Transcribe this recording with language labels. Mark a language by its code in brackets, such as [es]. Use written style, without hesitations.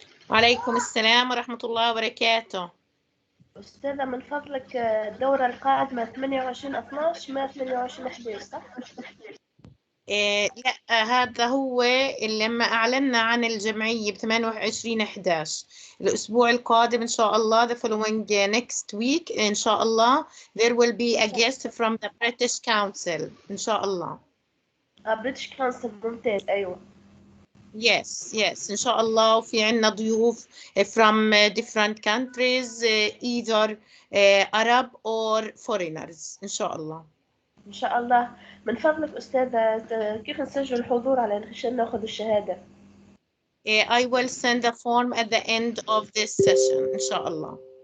[ar] وعليكم السلام ورحمة الله وبركاته. أستاذة من فضلك الدورة القادمة 28/12 ما 28/11 صح؟ لا، هذا هو اللي لما أعلنا عن الجمعية ب 28/11 الأسبوع القادم إن شاء الله. [en] the following next week [ar] إن شاء الله [en] there will be a guest from the British Council إن شاء الله. [ar] بريتش كونسل ممتاز أيوة. Yes إن شاء الله. وفي عنا ضيوف [en] from different countries either Arab or foreigners إن شاء الله. [ar] إن شاء الله. من فضلك أستاذة كيف نسجل الحضور عشان ناخذ الشهادة؟ [en] I will send a form at the end of this session [ar] إن شاء الله.